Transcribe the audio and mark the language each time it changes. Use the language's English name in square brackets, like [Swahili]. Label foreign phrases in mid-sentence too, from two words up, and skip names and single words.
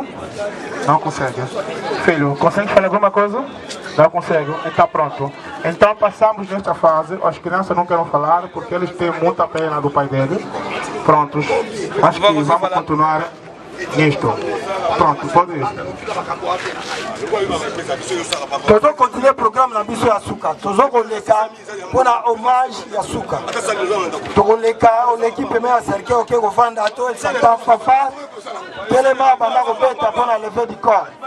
[Portuguese] Não consegue. Filho, consegue falar alguma coisa? Não consegue. Está pronto. Então passamos nesta fase. As crianças não querem falar porque eles têm muita pena do pai deles. Prontos. Acho que vamos continuar nisto. Pronto, pode ir. [Lingala] Tozo continuer programme na biso ya suka. Tozo koleka pona hommage ya suka. Tokoleka l'équipe me ya cercle oke kovanda to santa fafa. Telema banda kobeta pona [French] lever du corps.